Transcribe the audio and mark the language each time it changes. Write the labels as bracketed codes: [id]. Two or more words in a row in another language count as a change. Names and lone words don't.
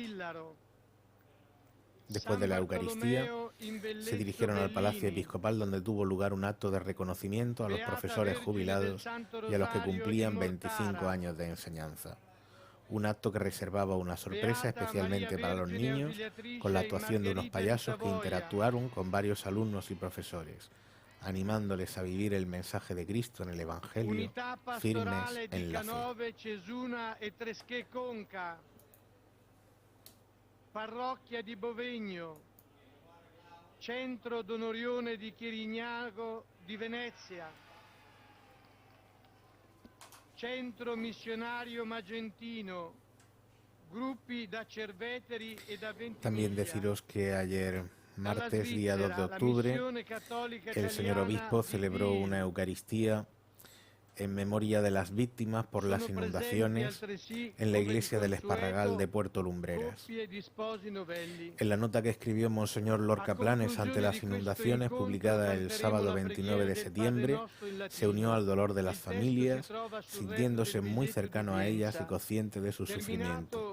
[es] Después de la Eucaristía, se dirigieron al Palacio Episcopal, donde tuvo lugar un acto de reconocimiento a los profesores jubilados y a los que cumplían 25 años de enseñanza. Un acto que reservaba una sorpresa especialmente para los niños, con la actuación de unos payasos que interactuaron con varios alumnos y profesores, animándoles a vivir el mensaje de Cristo en el Evangelio, firmes en la fe. [it] Parrocchia di Bovegno, Centro d'Onorione di Chirignago di Venezia, Centro Missionario Magentino, gruppi da Cerveteri e da Ventimiglia. [es] También deciros que ayer, martes, día 2 de octubre, el señor obispo celebró una Eucaristía en memoria de las víctimas por las inundaciones en la iglesia del Esparragal de Puerto Lumbreras. En la nota que escribió Monseñor Lorca Planes ante las inundaciones, publicada el sábado 29 de septiembre, se unió al dolor de las familias, sintiéndose muy cercano a ellas y consciente de su sufrimiento.